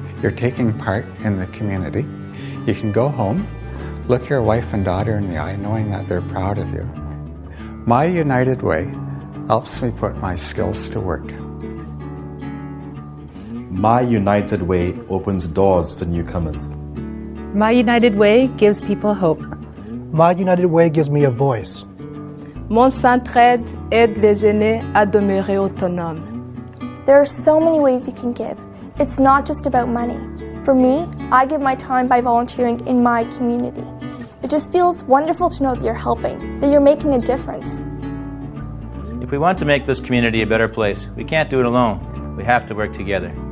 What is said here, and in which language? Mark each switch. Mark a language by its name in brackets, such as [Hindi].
[English] You're taking part in the community. You can go home, look your wife and daughter in the eye, knowing that they're proud of you. My United Way helps me put my skills to work. My United Way opens doors for newcomers. My United Way gives people hope. My United Way gives me a voice. [French] Mon centraide aide les aînés à demeurer autonomes. [English] There are so many ways you can give. It's not just about money. For me, I give my time by volunteering in my community. It just feels wonderful to know that you're helping, that you're making a difference. If we want to make this community a better place, we can't do it alone. We have to work together.